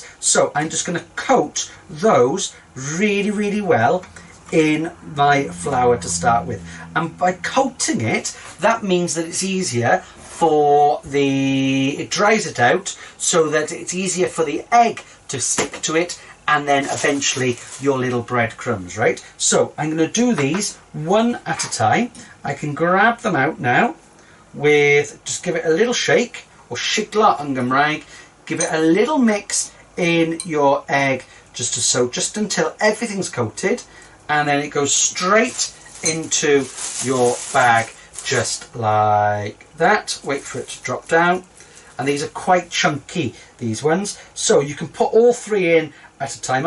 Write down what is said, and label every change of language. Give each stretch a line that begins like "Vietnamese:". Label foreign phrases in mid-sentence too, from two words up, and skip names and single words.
English: So I'm just going to coat those really well in my flour to start with, and by coating it, that means that it's easier for it dries it out so that it's easier for the egg to stick to it, and then eventually your little breadcrumbs, right? So I'm going to do these one at a time. I can grab them out now with, just give it a little shake, or
Welsh: shigla yn Gymraeg,
English: give it a little mix in your egg, just as so, just until everything's coated, and then it goes straight into your bag, just like that. Wait for it to drop down, and these are quite chunky, these ones, so you can put all 3 in at a time.